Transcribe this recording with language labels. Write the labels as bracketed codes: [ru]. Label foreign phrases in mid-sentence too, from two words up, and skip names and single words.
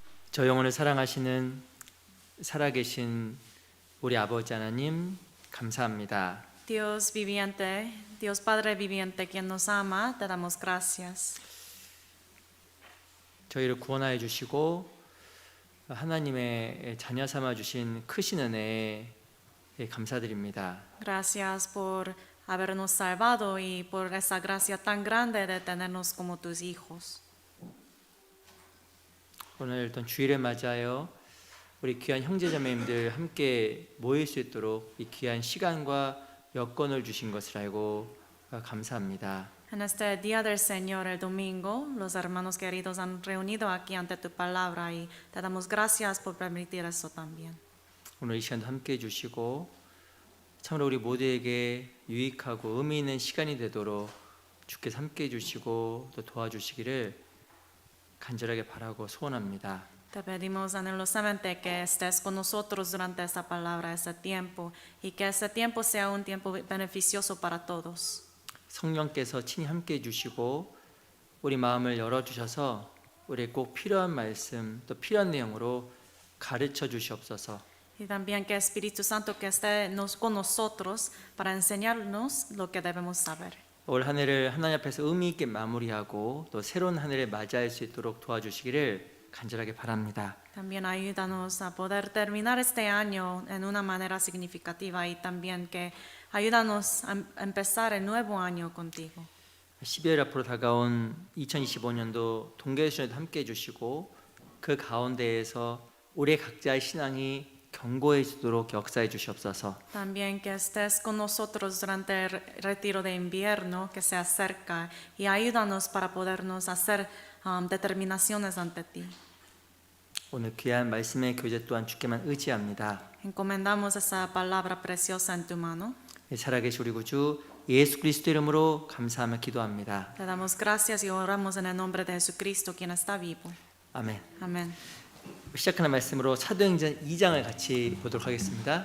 [ko] 저 영혼을 사랑하시는 살아계신 우리 아버지 하나님 감사합니다. [es] Dios viviente, Dios Padre viviente, quien nos ama, te damos gracias. [ko] 저희를 구원하여 주시고 하나님의 자녀 삼아 주신 크신 은혜에 감사드립니다. [es] Gracias por habernos salvado y por esa gracia tan grande de tenernos como tus hijos. [ko] 오늘 일단 주일을 맞이하여 우리 귀한 형제자매님들 함께 모일 수 있도록 이 귀한 시간과 여건을 주신 것을 알고 감사합니다. [es] En este día del Señor, el domingo, los hermanos queridos han reunido aquí ante tu palabra y te damos gracias por permitir eso también. [ko] 오늘 이 시간도 함께 해주시고 참으로 우리 모두에게 유익하고 의미 있는 시간이 되도록 주께서 함께 해주시고 또 도와주시기를 간절하게 바라고 소원합니다. [es] Te pedimos anhelosamente que estés con nosotros durante esta palabra, ese tiempo, y que ese tiempo sea un tiempo beneficioso para todos. [ko] 성령께서 친히 함께 해주시고 우리 마음을 열어주셔서 우리의 꼭 필요한 말씀 또 필요한 내용으로 가르쳐 주시옵소서. [es] Y también que Espíritu Santo que esté con nosotros para enseñarnos lo que debemos saber. [ko] 올 한 해를 하나님 앞에서 의미 있게 마무리하고 또 새로운 한 해를 맞이할 수 있도록 도와주시기를 간절하게 바랍니다. [es] También ayúdanos a poder terminar este año en una manera significativa y también que ayúdanos a empezar el nuevo año contigo. [ko] 12월 앞으로 다가온 2025년도 동계수련도 함께 해주시고 그 가운데에서 우리 각자의 신앙이 견고해지도록 역사해 주시옵소서. [es] También que estés con nosotros durante el retiro de invierno que se acerca y ayúdanos para podernos hacer determinaciones ante ti. [ko] 오늘 귀한 말씀의 교제 또한 주께만 의지합니다. [es] Encomendamos esa palabra preciosa en tu mano. [ko] 살아계신 우리 구주 예수 그리스도 이름으로 감사하며 기도합니다. [es] Te damos gracias y oramos en el nombre de Jesucristo, quien está vivo. [ko] 아멘. [es] Amén. [ko] 시작하는 말씀으로 사도행전 2장을 같이 보도록 하겠습니다.